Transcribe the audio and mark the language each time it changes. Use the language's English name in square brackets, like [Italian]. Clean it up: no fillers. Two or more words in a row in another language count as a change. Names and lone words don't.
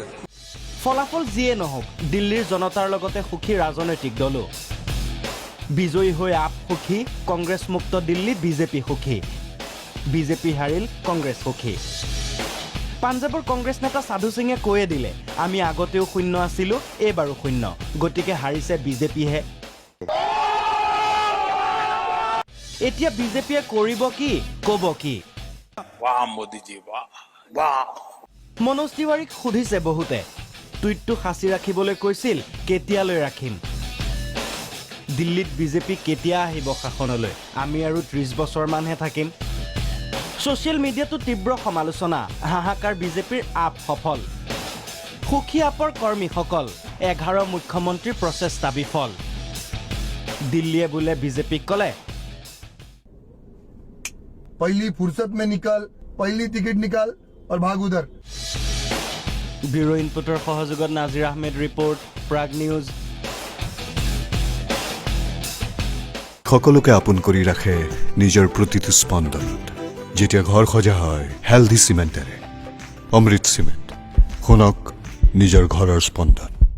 [Assamese] ফলাফল যিয়ে নহওক দিল্লীৰ জনতাৰ লগতে সুখী ৰাজনৈতিক দলো বিজয়ী হৈ আপ সুখী কংগ্ৰেছ মুক্ত দিল্লী বিজেপি সুখী বিজেপি হাৰিল কংগ্ৰেছ সুখী পাঞ্জাবৰ কংগ্ৰেছ নেতা সাধু সিঙে কৈয়ে দিলে আমি আগতেও শূন্য আছিলো এইবাৰো শূন্য গতিকে হাৰিছে বিজেপিহে এতিয়া বিজেপিয়ে কৰিব কি ক'ব কি [Hindi] वाह मोदी जी वाह वाह [Assamese] মনোজ তিৱাৰীক সুধিছে বহুতে টুইটটো সাঁচি ৰাখিবলৈ কৈছিল কেতিয়ালৈ ৰাখিম দিল্লীত বিজেপি কেতিয়া আহিব শাসনলৈ আমি আৰু 30 বছৰমানহে থাকিম [English] social media-তো [Assamese] তীব্ৰ সমালোচনা হাহাকাৰ বিজেপিৰ আপ সফল সুখী আপৰ কৰ্মীসকল 11 মুখ্যমন্ত্ৰীৰ প্ৰচেষ্টা বিফল দিল্লীয়ে বোলে বিজেপিক ক'লে [Hindi] पहली फुर्सत में निकल पहली टिकट निकाल और भाग उधर [English] bureau input-ৰ [Assamese] সহযোগত নাজিৰ আহমেদ ৰিপৰ্ট, প্ৰাগ নিউজ। সকলোকে আপোন কৰি ৰাখে নিজৰ প্ৰতিটো স্পন্দনত। যেতিয়া ঘৰ সজা হয় হেল্ডি চিমেণ্টেৰে, অমৃত চিমেণ্ট, শুনক নিজৰ ঘৰৰ স্পন্দন।